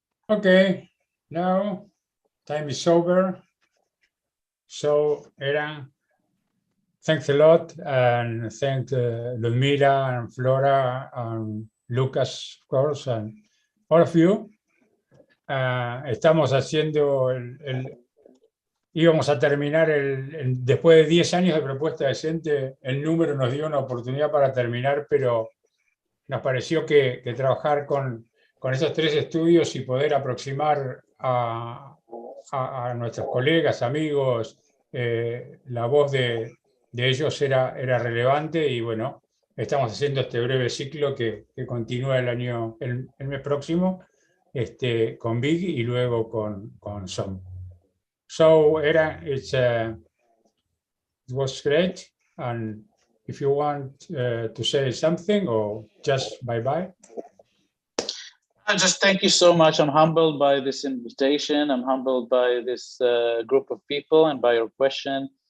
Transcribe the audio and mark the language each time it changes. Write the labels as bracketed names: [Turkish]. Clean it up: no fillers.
[English] Okay, now time is over. So, Eran, thanks a lot, and thank Ludmila and Flora and Lucas, of course, and all of you. [Spanish] Estamos haciendo íbamos a terminar después de 10 años de Propuesta Decente, el número nos dio una oportunidad para terminar, pero nos pareció que trabajar con esos 3 estudios y poder aproximar a nuestros colegas, amigos, la voz de ellos era relevante y bueno, estamos haciendo este breve ciclo que continúa el mes próximo con Big y luego con SOM. [English] So, Era, it was great. And if you want to say something or just bye-bye. Just thank you so much. I'm humbled by this invitation. I'm humbled by this group of people and by your question.